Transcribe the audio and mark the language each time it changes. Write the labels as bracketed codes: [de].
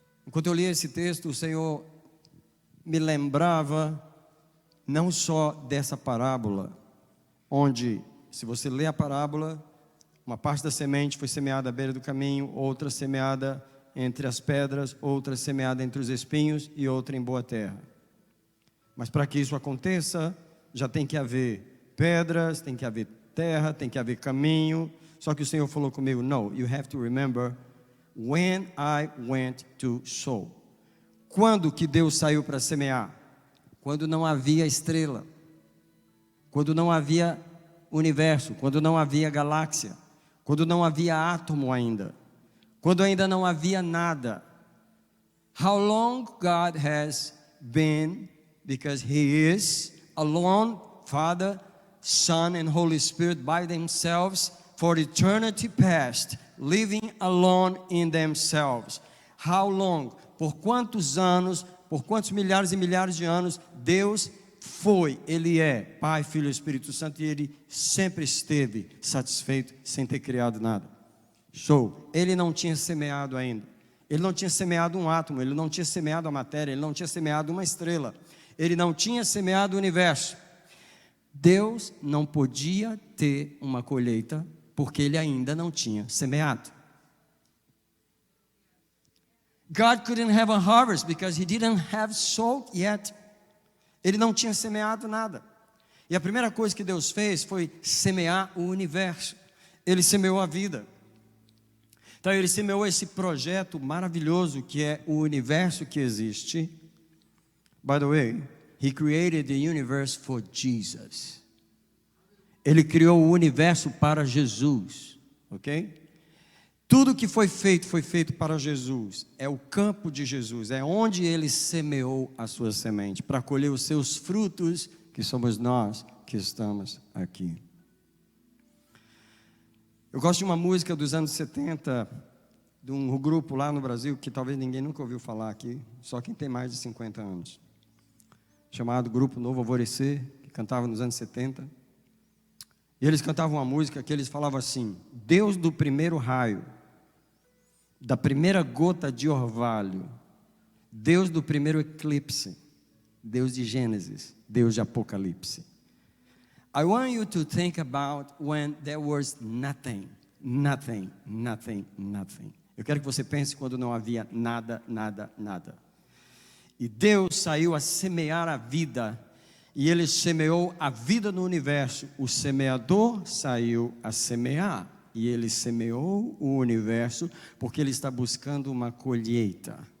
[pt] Quando eu li esse texto, o Senhor me lembrava não só dessa parábola, onde, se você ler a parábola, uma parte da semente foi semeada à beira do caminho, outra semeada entre as pedras, outra semeada entre os espinhos e outra em boa terra. Mas para que isso aconteça, já tem que haver pedras, tem que haver terra, tem que haver caminho. Só que o Senhor falou comigo, [en] no, you have to remember when I went to sow. [pt] Quando que Deus saiu para semear? Quando não havia estrela, quando não havia universo, quando não havia galáxia, quando não havia átomo ainda, quando ainda não havia nada. [en] How long God has been, because He is alone, Father, Son and Holy Spirit by themselves, for eternity past, living alone in themselves. How long? [pt] Por quantos anos, por quantos milhares e milhares de anos, Deus foi, Ele é Pai, Filho e Espírito Santo, e Ele sempre esteve satisfeito sem ter criado nada. Show. Ele não tinha semeado ainda. Ele não tinha semeado um átomo, Ele não tinha semeado a matéria, Ele não tinha semeado uma estrela, Ele não tinha semeado o universo. Deus não podia ter uma colheita porque Ele ainda não tinha semeado. [en] God couldn't have a harvest because He didn't have sowed yet. [pt] Ele não tinha semeado nada. E a primeira coisa que Deus fez foi semear o universo. Ele semeou a vida. Então Ele semeou esse projeto maravilhoso que é o universo que existe. [en] By the way, He created the universe for Jesus. [pt] Ele criou o universo para Jesus, ok? Tudo que foi feito para Jesus. É o campo de Jesus, é onde Ele semeou a sua semente, para colher os seus frutos, que somos nós que estamos aqui. Eu gosto de uma música dos anos 70, de um grupo lá no Brasil, que talvez ninguém nunca ouviu falar aqui, só quem tem mais de 50 anos, chamado Grupo Novo Alvorecer, que cantava nos anos 70. E eles cantavam uma música que eles falavam assim: Deus do primeiro raio, da primeira gota de orvalho, Deus do primeiro eclipse, Deus de Gênesis, Deus de Apocalipse. [en] I want you to think about when there was nothing, nothing, nothing, nothing. [pt] Eu quero que você pense quando não havia nada, nada, nada. E Deus saiu a semear a vida. E Ele semeou a vida no universo. O semeador saiu a semear. E Ele semeou o universo porque Ele está buscando uma colheita.